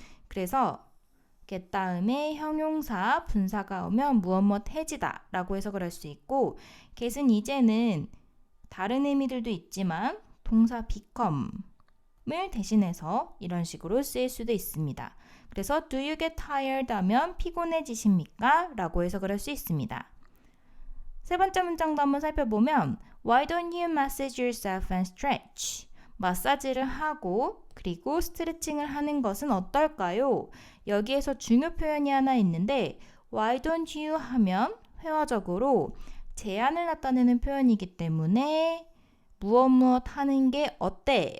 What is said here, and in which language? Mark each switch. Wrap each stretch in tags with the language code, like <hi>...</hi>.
<ko>그래서 get 다음에 형용사, 분사가 오면 무엇 해지다 라고 해석을 할 수 있고 get은 이제는 다른 의미들도 있지만 동사 become을 대신해서 이런 식으로 쓰일 수도 있습니다. 그래서</ko> <en>do you get tired</en> <ko>하면 피곤해지십니까? 라고 해석을 할 수 있습니다. 세 번째 문장도 한번 살펴보면</ko> <en>Why don't you massage yourself and stretch?</en> <ko>마사지를 하고 그리고 스트레칭을 하는 것은 어떨까요? 여기에서 중요 표현이 하나 있는데</ko> <en>Why don't you</en> <ko>하면 회화적으로 제안을 나타내는 표현이기 때문에 무엇 하는 게 어때?</ko>